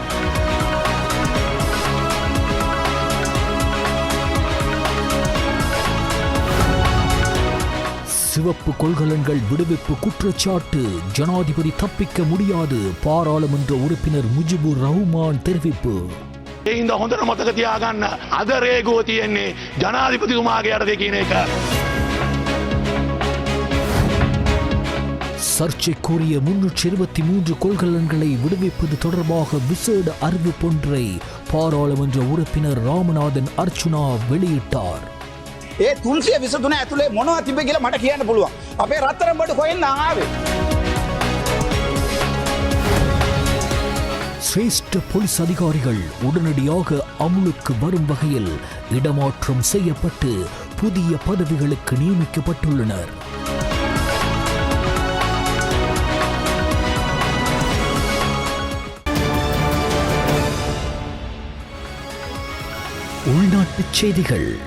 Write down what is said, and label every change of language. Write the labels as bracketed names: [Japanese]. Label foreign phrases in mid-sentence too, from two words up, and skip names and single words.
[Tamil] சிவப்பு கொள்கலன்கள் விடுவிப்பு குற்றச்சாட்டு, ஜனாதிபதி தப்பிக்க முடியாது, பாராளுமன்ற உறுப்பினர் முஜிபுர் ரஹ்மான் தெரிவிப்பு. [Sinhala] இந்த හොඳට මතක තියාගන්න අද රේගුව තියෙන්නේ ජනාධිපතිතුමාගේ යටතේ කියන එක. [Tamil] சர்ச்சைக்குரிய 323 கொள்கலன்களை விடுவிப்பது தொடர்பாக விசேட அறிவிப்பொன்றை பாராளுமன்ற உறுப்பினர் ராமநாதன் அர்ச்சுனா வெளியிட்டார். [Sinhala] 323 ඇතුලේ මොනවද තිබ්බේ කියලා මට කියන්න පුළුවන්. අපේ රත්තරන් බඩු කොහෙන්ද ආවේ? [Tamil] சிரேஷ்ட போலீஸ் அதிகாரிகள் உடனடியாக அமுலுக்கு வரும் வகையில் இடமாற்றம் செய்யப்பட்டு புதிய பதவிகளுக்கு நியமிக்கப்பட்டுள்ளனர். உள்நாட்டுச் செய்திகள்.